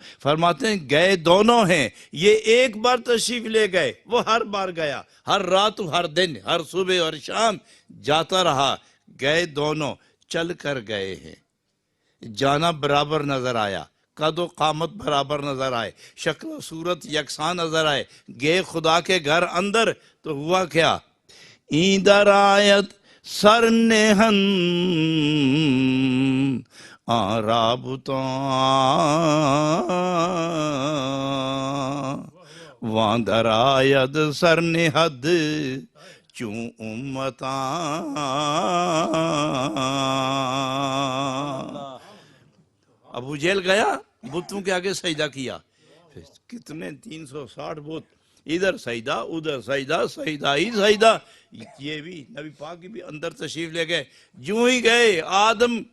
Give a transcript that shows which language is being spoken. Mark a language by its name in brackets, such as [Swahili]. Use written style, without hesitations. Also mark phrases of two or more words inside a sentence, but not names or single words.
[Urdu] فرماتے ہیں گئے دونوں ہیں، یہ ایک بار تشریف لے گئے، وہ ہر بار گیا، ہر رات ہر دن، ہر صبح اور شام جاتا رہا، گئے دونوں، چل کر گئے ہیں، جانا برابر نظر آیا، قد و قامت برابر نظر آئے، شکل و صورت یکساں نظر آئے، گئے خدا کے گھر اندر تو ہوا کیا؟ [Persian] این در آید سر نہن آرابتاں وان در آید سر نہد چون امتاں۔ [Urdu] ابو جہل گیا، بتوں کے آگے سجدہ کیا، کتنے 360 بت، ادھر سجدہ ادھر سجدہ، سجدہ ہی سجدہ، یہ بھی نبی پاک بھی اندر تشریف لے گئے، جو ہی گئے آدم